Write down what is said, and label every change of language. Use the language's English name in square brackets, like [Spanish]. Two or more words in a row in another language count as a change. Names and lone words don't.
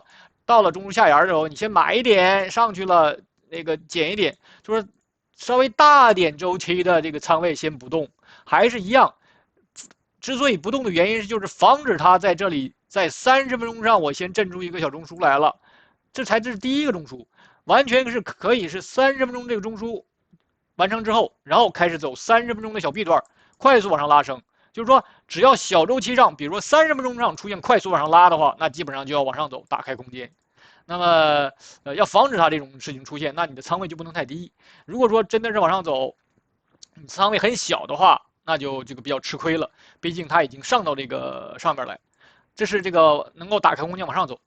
[Chinese] 到了中樞下沿的時候，你先買一點上去了，那個減一點，就是稍微大點周期的這個倉位先不動，還是一樣。之所以不動的原因是，就是防止它在這裡在30分鐘上我先震出一個小中樞來了，這是第一個中樞，完全是可以是30分鐘這個中樞完成之後，然後開始走30分鐘的小 B 段，快速往上拉升。就是說，只要小周期上，比如說30分鐘上出現快速往上拉的話，那基本上就要往上走，打開空間。那麼，要防止它這种事情出现，那你的倉位就不能太低。如果說真的是往上走，你倉位很小的話，那就这個比較吃虧了，畢竟它已經上到這個上面來，這是這個能夠打開空間往上走。